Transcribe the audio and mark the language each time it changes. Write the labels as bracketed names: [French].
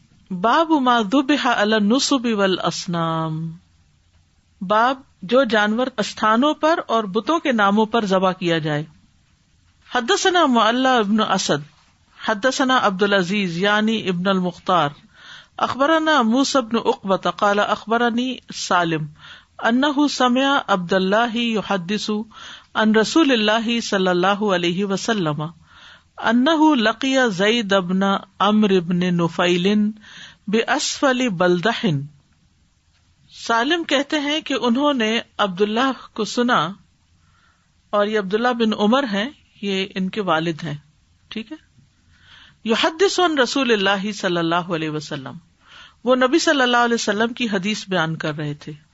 [Arabic] باب ما ذبح علی النصب والاصنام، [Urdu] باب جو جانور استھانوں پر اور بتوں کے ناموں پر ذبح کیا جائے. [Arabic] حدثنا معلی ابن اسد حدثنا عبد العزیز یعنی ابن المختار اخبرنا موسى بن عقبة قال اخبرني سالم انه سمع عبد الله يحدث عن رسول الله صلی اللہ علیہ وسلم انه لقي زید بن عمرو بن نفیل باسفل بلدح. [Urdu] سالم کہتے ہیں کہ انہوں نے عبداللہ کو سنا، اور یہ عبداللہ بن عمر ہیں، یہ ان کے والد ہیں، ٹھیک ہے. [Arabic] یحدث عن رسول اللہ صلی اللہ علیہ وسلم، [Urdu] وہ نبی صلی اللہ علیہ وسلم کی حدیث بیان کر رہے تھے.